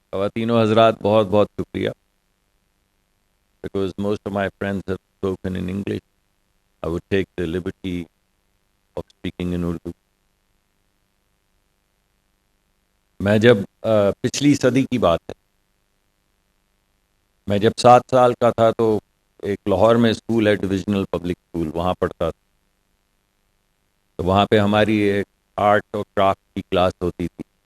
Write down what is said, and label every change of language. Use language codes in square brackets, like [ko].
[ur] خواتین و حضرات بہت بہت شکریہ. [en] Because most of my friends have spoken in English, I would take the liberty of speaking in Urdu. [ur] میں جب پچھلی صدی کی بات ہے، میں جب 7 سال کا تھا تو ایک لاہور میں اسکول ہے، ڈویژنل پبلک اسکول، وہاں پڑھتا تھا. تو وہاں پہ ہماری ایک آرٹ اور کرافٹ کی کلاس ہوتی تھی.